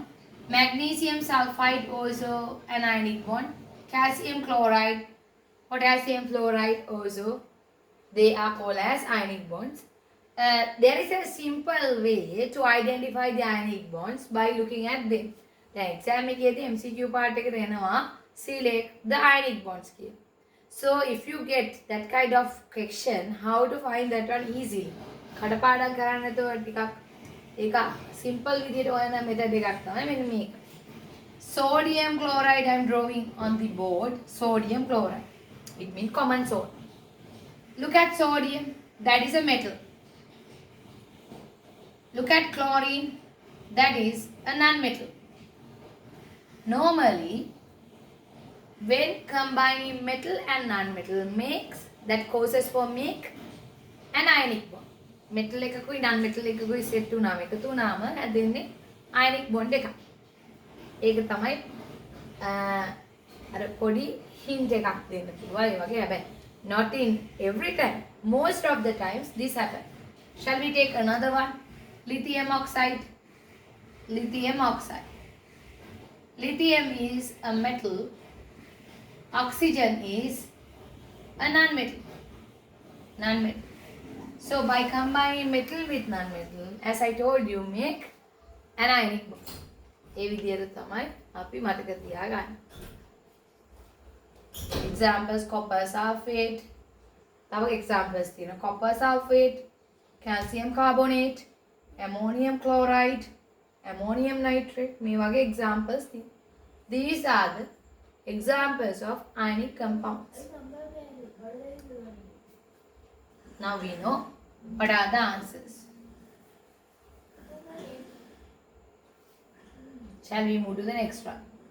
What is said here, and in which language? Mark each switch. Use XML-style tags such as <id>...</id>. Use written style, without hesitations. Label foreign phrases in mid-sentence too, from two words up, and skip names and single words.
<en>Magnesium sulfide, also an ionic bond. Calcium chloride, potassium fluoride, also they are called as ionic bonds. There is a simple way to identify the ionic bonds by looking at them. The exam එකේදී MCQ part</en> <si>එකට එනවා</si> <en>select the ionic bonds කියලා. So if you get that kind of question, how to find that one easily?</en> <si>කඩපාඩම් කරන්න නැතුව ටිකක් ඒක simple විදිහට හොයන method එකක් තමයි මෙන්න මේක.</si> <en>Sodium chloride I am drawing on the board. Sodium chloride. It means common salt. Look at sodium. That is a metal. Look at chlorine. That is a non-metal. Normally, when combining metal and non-metal that causes for make an ionic bond.</en> <si>Metal එකකුයි non-metal එකකුයි set වුණාම එකතු වුණාම හැදෙන්නේ</si> <en>ionic bond</en> <si>එකක්. ඒක තමයි අර පොඩි hint එකක් දෙන්න පුළුවන්. ඒ වගේ හැබැයි</si> <en>not in every time. Most of the times this happen. Shall we take another one? Lithium oxide. Lithium oxide. Lithium is a metal. Oxygen is a non-metal. Non-metal. So by combining metal with non-metal, as I told you, make an ionic bond.</en> <si>ඒ විදිහට තමයි අපි මතක තියාගන්න.</si> <en>Examples copper sulfate.</en> <si>තව examples තියෙනවා.</si> <en>Copper sulfate, calcium carbonate, ammonium chloride, ammonium nitrate.</en> <si>මේ වගේ examples තියෙනවා.</si> <en>These are the examples of ionic compounds. Now we know what are the answers. Shall we move to the next one?</en>